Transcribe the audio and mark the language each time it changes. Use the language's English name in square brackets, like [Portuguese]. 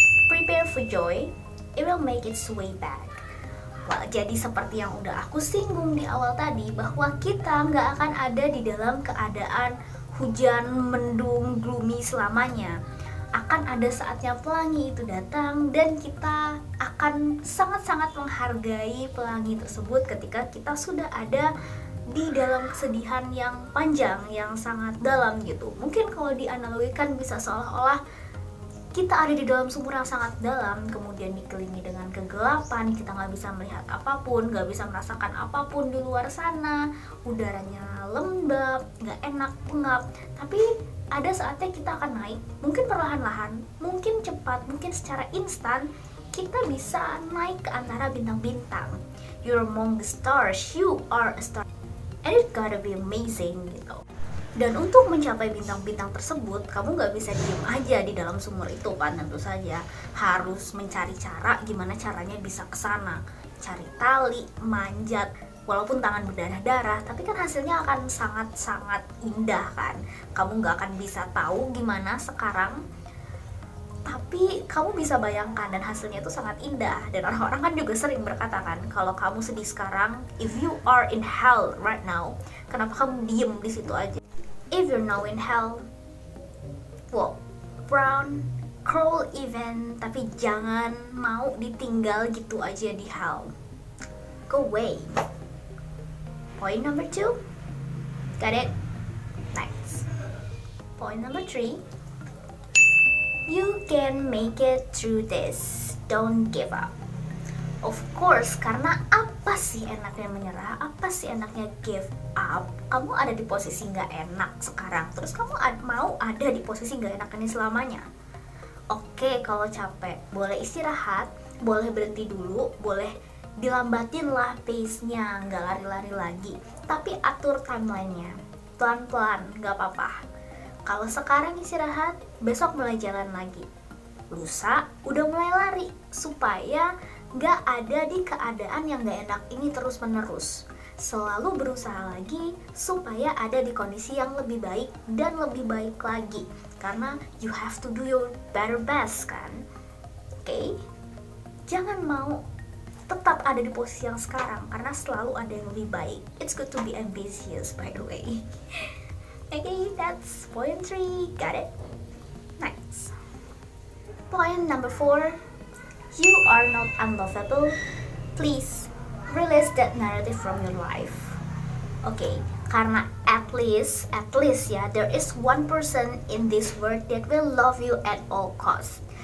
[English] Prepare for joy, it will make its way back. [Indonesian] Well, jadi seperti yang udah aku singgung di awal tadi, bahwa kita nggak akan ada di dalam keadaan hujan, mendung, gloomy selamanya. Akan ada saatnya pelangi itu datang, dan kita akan sangat-sangat menghargai pelangi tersebut ketika kita sudah ada di dalam kesedihan yang panjang, yang sangat dalam gitu. Mungkin kalau dianalogikan bisa seolah-olah kita ada di dalam sumur yang sangat dalam, kemudian dikelilingi dengan kegelapan, kita nggak bisa melihat apapun, nggak bisa merasakan apapun di luar sana, udaranya lembab, nggak enak, pengap. Tapi ada saatnya kita akan naik, mungkin perlahan-lahan, mungkin cepat, mungkin secara instan, kita bisa naik ke antara bintang-bintang. [English] You're among the stars, you are a star, and it gotta be amazing gitu. [Indonesian] Dan untuk mencapai bintang-bintang tersebut, kamu nggak bisa diem aja di dalam sumur itu kan, tentu saja harus mencari cara gimana caranya bisa ke sana. Cari tali, manjat, walaupun tangan berdarah-darah, tapi kan hasilnya akan sangat-sangat indah kan. Kamu nggak akan bisa tahu gimana sekarang, tapi kamu bisa bayangkan dan hasilnya itu sangat indah. Dan orang-orang kan juga sering berkata kan, kalau kamu sedih sekarang, [English] if you are in hell right now, [Indonesian] kenapa kamu diem di situ aja? [English] If you're now in hell, walk, run, crawl even, [Indonesian] tapi jangan mau ditinggal gitu aja di [English] hell. Go away. Point number 2, got it? Next. Point number 3, you can make it through this. Don't give up. [Indonesian] Of course, karena apa sih enaknya menyerah? Apa sih enaknya [English] give up? [Indonesian] Kamu ada di posisi nggak enak sekarang, terus kamu mau ada di posisi nggak enak ini selamanya? Oke, kalau capek, boleh istirahat, boleh berhenti dulu, boleh dilambatin lah pace-nya, nggak lari-lari lagi. Tapi atur timeline-nya, pelan-pelan, nggak apa-apa. Kalau sekarang istirahat, besok mulai jalan lagi. Lusa udah mulai lari, supaya gak ada di keadaan yang gak enak ini terus-menerus. Selalu berusaha lagi supaya ada di kondisi yang lebih baik dan lebih baik lagi. Karena [English] you have to do your better best kan. [Indonesian] Oke? Jangan mau tetap ada di posisi yang sekarang, karena selalu ada yang lebih baik. [English] It's good to be ambitious by the way. Okay, that's point 3. Got it? Next. Point number 4. You are not unlovable. Please release that narrative from your life. Okay, [Indonesian] karena [English] at least ya, there is one person in this world that will love you at all costs.